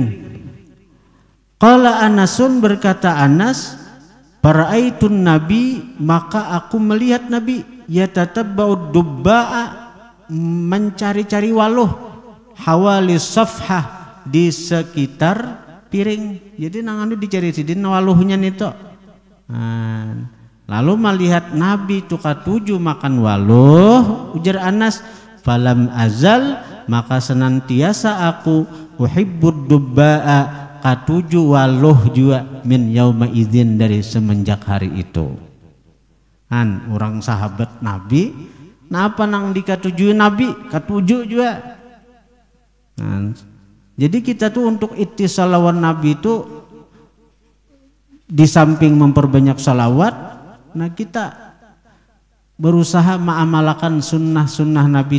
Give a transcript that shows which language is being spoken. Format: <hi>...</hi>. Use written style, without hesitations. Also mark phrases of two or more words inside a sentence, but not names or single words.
<ar>قال أنس,</ar> <bjn>berkata Anas,</bjn> <ar>فرأيت النبي,</ar> <bjn>maka aku melihat Nabi,</bjn> <ar>يتتبع الدباء,</ar> <bjn>mencari-cari waluh,</bjn> <ar>حوالي الصحفة,</ar> <bjn>di sekitar piring. Jadi nangandu dicari sidin waluhnya nito. Lalu melihat Nabi itu katuju makan waluh, ujar Anas,</bjn> <ar>فلم أزل,</ar> <bjn>maka senantiasa aku</bjn> <ar>أحب الدباء,</ar> <bjn>katuju waluh juga,</bjn> <ar>من يومئذ,</ar> <bjn>dari semenjak hari itu. Orang sahabat Nabi, napa nang dikatuju Nabi, katuju juga. Jadi kita tuh untuk ittisal lawan Nabi itu, di samping memperbanyak salawat, nah kita berusaha mengamalkan sunnah-sunnah Nabi.</bjn>